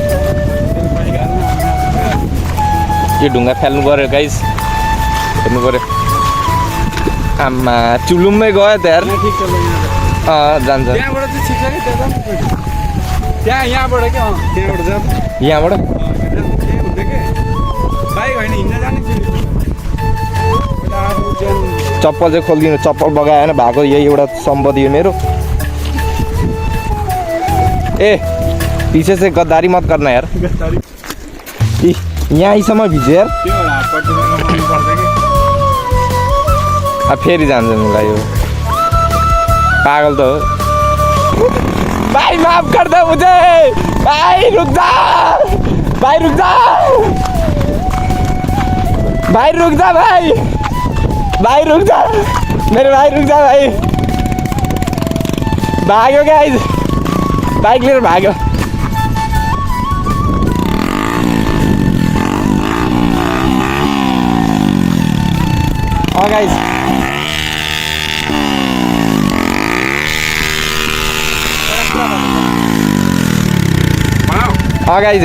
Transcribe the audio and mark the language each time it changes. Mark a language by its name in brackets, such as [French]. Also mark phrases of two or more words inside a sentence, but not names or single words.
[Nepali] यो ढुङ्गा फाल्नु पऱ्यो गाइस हेर्नु पऱ्यो आम्मा चुलुम्मै गयो त्यहाँ जान्छ यहाँबाट चप्पल चाहिँ खोलिदिनु चप्पल बगाएन भएको यही एउटा सम्पत्ति हो मेरो [Hindi] ए पीछे से गद्दारी मत करना यार [Nepali] यहाँ आइसम्म भिज्यो यार अब फेरि जान्छ मलाई यो पागल त हो [Hindi] भाई माफ कर दे मुझे भाई रुक जा भाई रुक जा भाई रुक जा भाई भाई रुक जा मेरे भाई रुक जा भाई [Nepali] भाग्यो गाइस बाइक लिएर भाग्यो गाइस गाइस